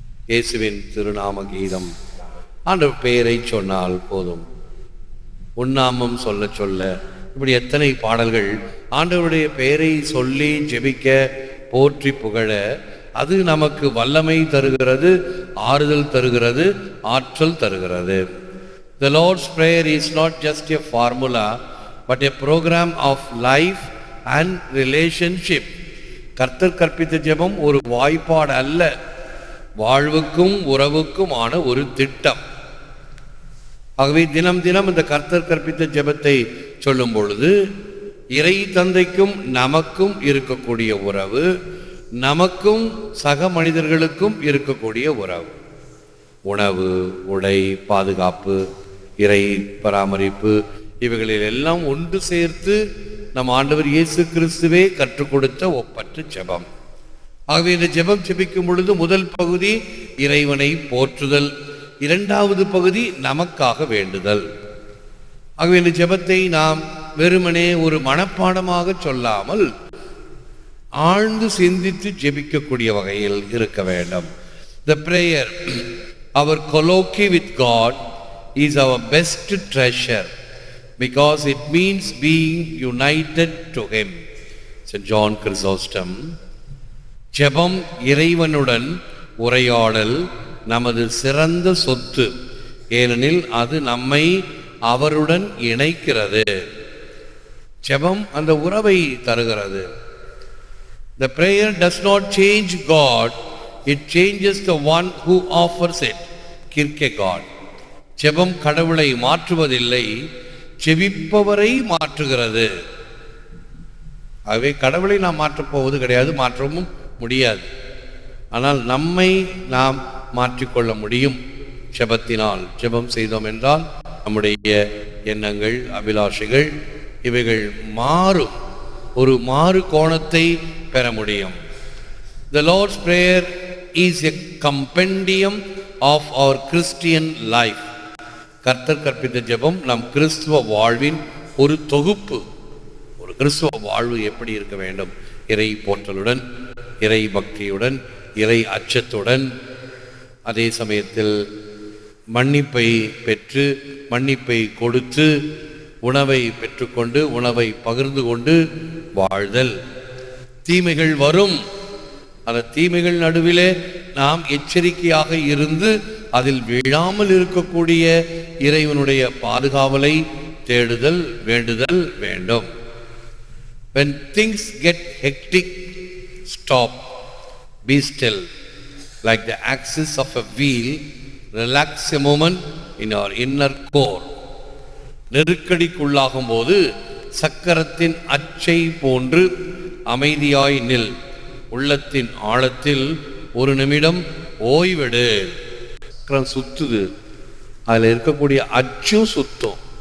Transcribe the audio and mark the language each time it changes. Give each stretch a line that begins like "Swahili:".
Tamil: இயேசுவின் திருநாம கீதம். ஆண்டவர் பெயரை சொன்னால் போதும், உன்னாமம் சொல்ல சொல்ல, இப்படி எத்தனை பாடல்கள் ஆண்டவருடைய பெயரை சொல்லி ஜெபிக்க போற்றி புகழ அது நமக்கு வல்லமை தருகிறது, ஆறுதல் தருகிறது, ஆற்றல் தருகிறது.
English: The Lord's Prayer is not just a formula but a program of life and relationship.
Tamil: கர்த்தர் கற்பித்த ஜெபம் ஒரு வாய்ப்பாடு அல்ல, வாழ்வுக்கும் உறவுக்குமான ஒரு திட்டம். ஆகவே தினம் தினம் இந்த கர்த்தர் கற்பித்த ஜெபத்தை சொல்லும் பொழுது இறை தந்தைக்கும் நமக்கும் இருக்கக்கூடிய உறவு, நமக்கும் சக மனிதர்களுக்கும் இருக்கக்கூடிய உறவு, உணவு, உடை, பாதுகாப்பு, இறை பராமரிப்பு, இவைகளில் எல்லாம் ஒன்று சேர்த்து நம் ஆண்டவர் இயேசு கிறிஸ்துவே கற்றுக் கொடுத்த ஒப்பற்ற ஜெபம். ஆகவே இந்த ஜெபம் ஜெபிக்கும் பொழுது முதல் பகுதி இறைவனை போற்றுதல், இரண்டாவது பகுதி நமக்காக வேண்டுதல். ஆகவே இந்த ஜெபத்தை நாம் வெறுமனே ஒரு மனப்பாடமாக சொல்லாமல் ஆழ்ந்து சிந்தித்து ஜெபிக்கக்கூடிய வகையில் இருக்க வேண்டும்.
English: The prayer, our colloquy with God, is our best treasure because it means being united to Him. St. John Chrysostom.
Tamil: ஜெபம் இறைவனுடன் உரையாடல் நமது சிறந்த சொத்து, ஏனெனில் அது நம்மை அவருடன் இணைக்கிறது. ஜெபம் அந்த உறவை தருகிறது.
English: The prayer does not change God, it changes the one who offers it. Kierkegaard.
Tamil: ஜெபம் கடவுளை மாற்றுவதில்லை, ஜெபிப்பவரை மாற்றுகிறது. ஆகவே கடவுளை நாம் மாற்றப் போவது கிடையாது, மாற்றவும் முடியாது. ஆனால் நம்மை நாம் மாற்றிக்கொள்ள முடியும் ஜெபத்தினால். ஜெபம் செய்தோம் என்றால் நம்முடைய எண்ணங்கள், அபிலாஷைகள் இவைகள் மாறும், ஒரு மாறு கோணத்தை பெற முடியும்.
English: The Lord's Prayer is a compendium of our Christian life.
Tamil: கர்த்தர் கற்பித்த ஜெபம் நம் கிறிஸ்துவ வாழ்வின் ஒரு தொகுப்பு. ஒரு கிறிஸ்துவ வாழ்வு எப்படி இருக்க வேண்டும்? இறை போற்றலுடன், இறை பக்தியுடன், இறை அச்சத்துடன், அதே சமயத்தில் மன்னிப்பை பெற்று மன்னிப்பை கொடுத்து உணவை பெற்றுக்கொண்டு உணவை பகிர்ந்து கொண்டு வாழ்தல். தீமைகள் வரும், அந்த தீமைகள் நடுவிலே நாம் எச்சரிக்கையாக இருந்து அதில் விழாமல் இருக்கக்கூடிய இறைவனுடைய பாதுகாவலை தேடுதல், வேண்டுதல் வேண்டும்.
English: When things get hectic, stop, be still. Like the axis of a wheel, relax a moment in our inner core.
Tamil: நெருக்கடிக்குள்ளாகும் போது சக்கரத்தின் அச்சை போன்று அமைதியாய் நில். உள்ளத்தின் ஆழத்தில் ஒரு நிமிடம் ஓய்வெடு. சக்கரம் சுத்துது, அதில் இருக்கக்கூடிய அச்சும் சுத்தம்.